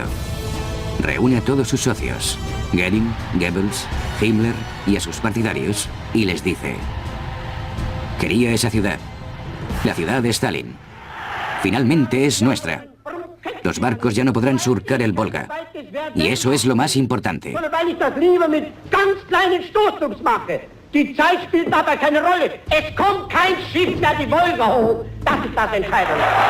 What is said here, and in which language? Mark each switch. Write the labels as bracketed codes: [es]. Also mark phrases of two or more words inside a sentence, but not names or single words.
[es] Reúne a todos sus socios, Göring, Goebbels, Himmler y a sus partidarios, y les dice: quería esa ciudad, la ciudad de Stalin. Finalmente es nuestra. Los barcos ya no podrán surcar el Volga. Y eso es lo más importante. [de] Die Zeit spielt dabei keine Rolle. Es kommt kein Schiff mehr die Wolga hoch. Das ist das Entscheidende.